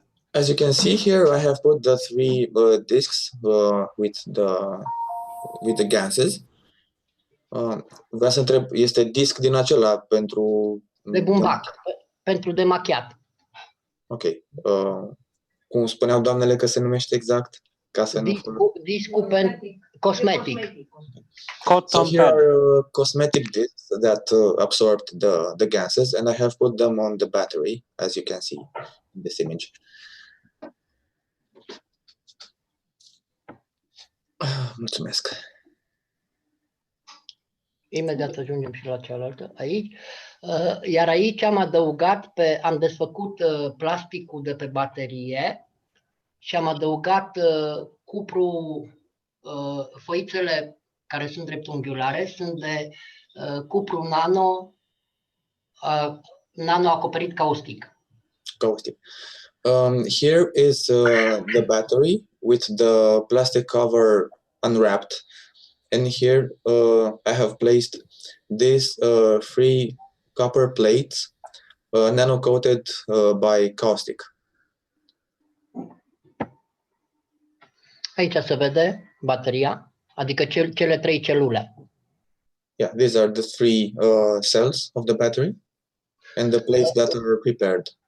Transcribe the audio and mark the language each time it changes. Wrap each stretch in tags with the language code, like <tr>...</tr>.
<en>As you can see here, I have put the 3 discs with the gases.</en> <ro>Vreau să întreb, este disc din acela pentru... De bumbac, pentru demachiat. Ok. Cum spuneau doamnele că se numește exact? Ca să Discul pentru cosmetic.</ro> <en>So here are cosmetic discs that absorbed the gases, and I have put them on the battery, as you can see in this image.</en> <ro>Mulțumesc. Imediat ajungem și la cealaltă, aici. Iar aici am adăugat, am desfăcut plasticul de pe baterie și am adăugat cupru, foițele care sunt dreptunghiulare, sunt de cupru nano acoperit caustic. Caustic.</ro> <en>Here is the battery with the plastic cover unwrapped. And here I have placed these 3 copper plates nano-coated by caustic.</en> <ro>Aici se vede bateria, adică cele 3 celule.</ro> <en>Yeah, these are the 3 cells of the battery and the plates that are prepared.</en>